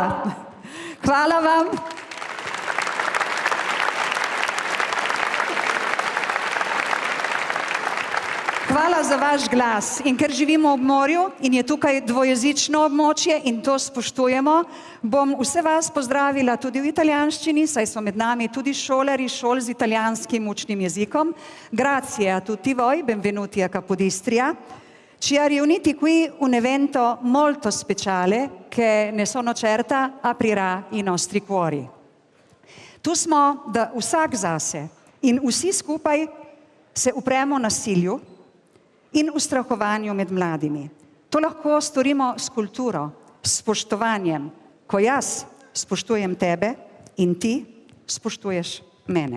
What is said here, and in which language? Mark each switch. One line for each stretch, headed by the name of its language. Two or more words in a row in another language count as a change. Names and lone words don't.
Slovenian: Hvala vam. Hvala za vaš glas. In ker živimo ob morju in je tukaj dvojezično območje in to spoštujemo, bom vse vas pozdravila tudi v italijanščini, saj so med nami tudi šolarji šol z italijanskim učnim jezikom.
Italian: Grazie a tutti voi, benvenuti a Capodistria. Ci ha riuniti qui un evento molto speciale che ne sono certa aprirà i nostri cuori.
Slovenian: Tu smo, da vsak zase in vsi skupaj se upremo nasilju in ustrahovanju med mladimi. To lahko storimo s kulturo, s spoštovanjem, ko jaz spoštujem tebe in ti spoštuješ mene.